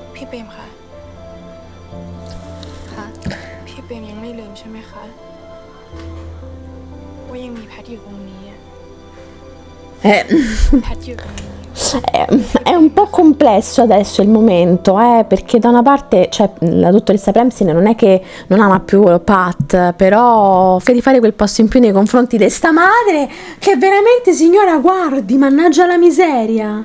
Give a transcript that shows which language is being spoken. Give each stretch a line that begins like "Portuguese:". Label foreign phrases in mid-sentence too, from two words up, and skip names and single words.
Thai: เปรมคะ ค่ะ พี่เปรมยังไม่ลืมใช่ไหมคะ ว่ายังมีแพทอยู่ตรงนี้อะ
Italian: Eh,
Thai: แพทอยู่ตรงนี้
Italian: è un po' complesso adesso il momento, perché da una parte, cioè, la dottoressa Premsin non è che non ama più Pat, però devi fare quel passo in più nei confronti di sta madre, che veramente, signora, guardi, mannaggia la miseria.